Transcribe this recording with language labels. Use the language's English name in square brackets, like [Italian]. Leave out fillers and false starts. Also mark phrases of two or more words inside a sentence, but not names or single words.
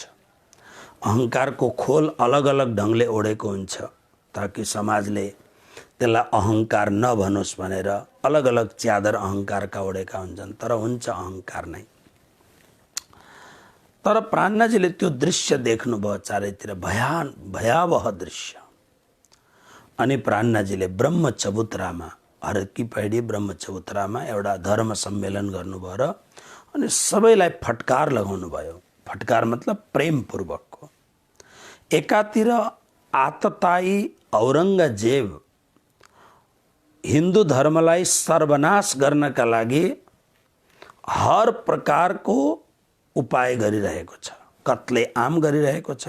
[Nepali] अहङ्कारको खोल अलग अलग ढङ्गले ओढेको हुन्छ ताकि समाजले त्यसलाई अहङ्कार नभनोस् भनेर अलग अलग च्यादर अहङ्कारका ओढेका हुन्छन्, तर हुन्छ अहङ्कार नै। तर प्राणनाजीले त्यो दृश्य देख्नुभयो चारैतिर, भयावह दृश्य। अनि प्राणनाजीले ब्रह्म चबुतरामा, हरकी पैडी ब्रह्म चबुतरामा एउटा धर्म सम्मेलन गर्नुभयो र अनि सबैलाई फटकार लगाउनु भयो। फटकार मतलब प्रेमपूर्वकको। एकातिर आततायी औरङ्गजेब हिन्दू धर्मलाई सर्वनाश गर्नका लागि हर प्रकारको उपाय गरिरहेको छ, कत्ले आम गरिरहेको छ।